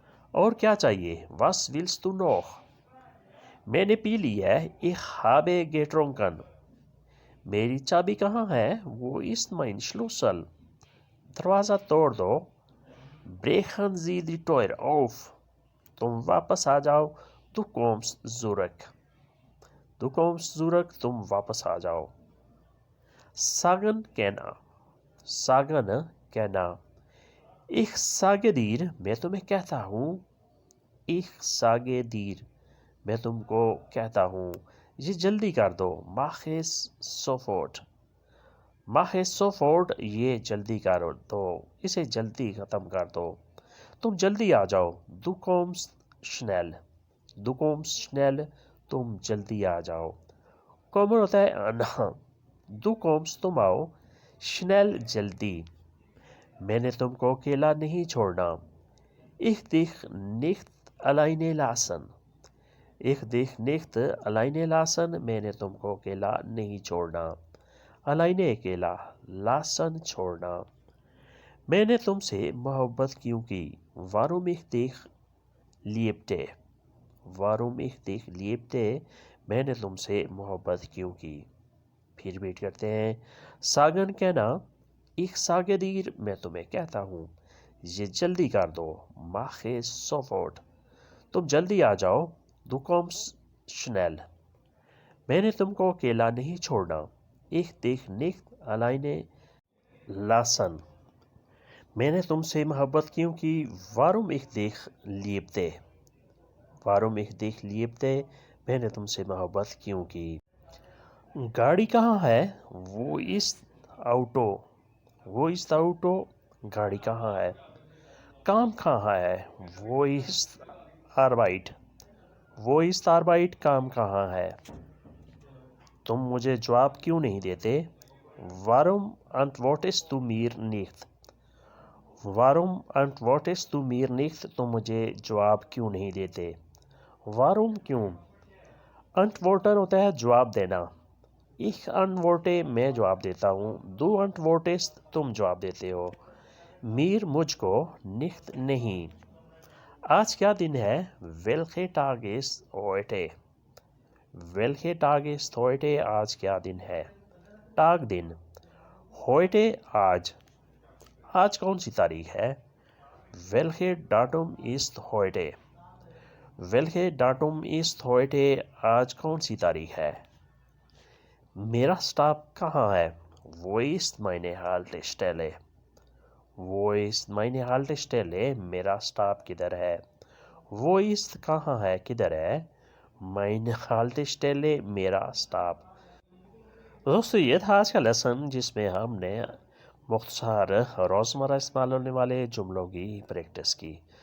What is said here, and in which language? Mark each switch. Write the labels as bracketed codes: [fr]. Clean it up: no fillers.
[ur] اور کیا چاہیے؟ [de] Was willst du noch? [ur] میں نے پی لی ہے. [de] Ich habe getrunken. [ur] میری چابی کہاں ہے؟ [de] Wo ist mein Schlüssel? [ur] دروازہ توڑ دو. [de] Brechen Sie die Tür auf. [ur] تم واپس آ جاؤ. [de] Du kommst zurück. Du kommst zurück. [ur] تم واپس آ جاؤ. Sagen کہنا. [de] Sagen کہنا. Ich sage dir. [ur] میں تمہیں کہتا ہوں. [de] Ich sage dir. [ur] میں تم کو کہتا ہوں. یہ جلدی کر دو. [de] Mach es sofort. Mach es sofort. [ur] یہ جلدی کر دو. اسے جلدی ختم کر دو. تم جلدی آ جاؤ. [de] Du kommst schnell. Du kommst schnell. [ur] تم جلدی آ جاؤ. کامن ہوتا ہے آنا. [de] Du kommst [ur] تم آؤ. schnell جلدی. میں نے تم کو اکیلا نہیں چھوڑنا. [de] Ich dich nicht alleine lassen. Ich dich nicht alleine lassen. [ur] میں نے تم کو اکیلا نہیں چھوڑنا. alleine اکیلا. lassen چھوڑنا. میں نے تم سے محبت کیوں کی؟ [de] Warum ich dich liebte. Warum ich dich liebte. [ur] میں نے تم سے محبت کیوں کی؟ پھر ریپیٹ کرتے ہیں. Sagen کہنا. [de] Ich sage dir. [ur] میں تمہیں کہتا ہوں. یہ جلدی کر دو. [de] Mach es sofort. [ur] تم جلدی آ جاؤ. [de] Du kommst schnell. [ur] میں نے تم کو اکیلا نہیں چھوڑنا. [de] Ich dich nicht alleine lassen. [ur] میں نے تم سے محبت کیوں کی؟ [de] Warum ich dich liebte. Warum ich dich liebte. [ur] میں نے تم سے محبت کیوں کی؟ گاڑی کہاں ہے؟ [de] Wo ist Auto. Wo ist Auto. [ur] گاڑی کہاں ہے؟ کام کہاں ہے؟ [de] Wo ist Arbeit. Wo ist Arbeit. [ur] کام کہاں ہے؟ تم مجھے جواب کیوں نہیں دیتے؟ [de] Warum antwortest du mir nicht. Warum antwortest du mir nicht. [ur] تم مجھے جواب کیوں نہیں دیتے؟ Warum کیوں. Antworten ہوتا ہے جواب دینا. [de] Ich antworte. [ur] میں جواب دیتا ہوں. [de] Du antwortest. [ur] تم جواب دیتے ہو. Mir مجھ کو. Nicht نہیں. آج کیا دن ہے؟ [de] Welcher Tag ist heute. Welcher Tag ist heute. [ur] آج کیا دن ہے؟ Tag دن. Heute آج. آج کون سی تاریخ ہے؟ [de] Welcher Datum ist heute. Welcher Datum ist heute. [ur] آج کون سی تاریخ ہے؟ میرا سٹاپ کہاں ہے؟ [de] Wo ist meine Haltestelle. Wo ist meine Haltestelle. [ur] میرا سٹاپ کدھر ہے؟ [de] Wo ist [ur] کہاں ہے کدھر ہے؟ [de] Meine Haltestelle. [ur] میرا سٹاپ. دوستو یہ تھا آج کا لیسن جس میں ہم نے مختصر روزمرہ استعمال ہونے والے جملوں کی پریکٹس کی.